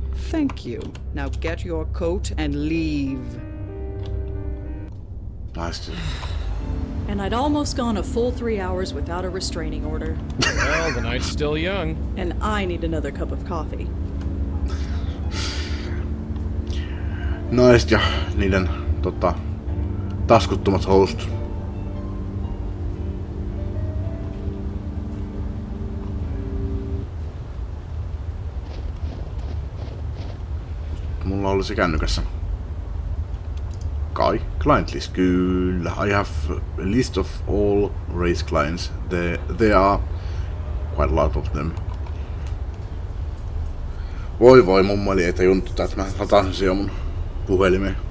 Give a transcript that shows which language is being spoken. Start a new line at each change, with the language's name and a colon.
English: Thank you. Now get your coat and leave. Nice. And I'd almost gone a full 3 hours without a restraining order. Well, the night's still young. And I need another cup of coffee.
Finnish: Naiset ja niiden taskuttomat housut. Mulla oli se kännykässä. Kai, client list, kyllä.
English: I have a list of all race clients. There are quite a lot of them.
Finnish: Voi, mummeli ei tajunnut, että mä latasin se jo mun puhelimeen.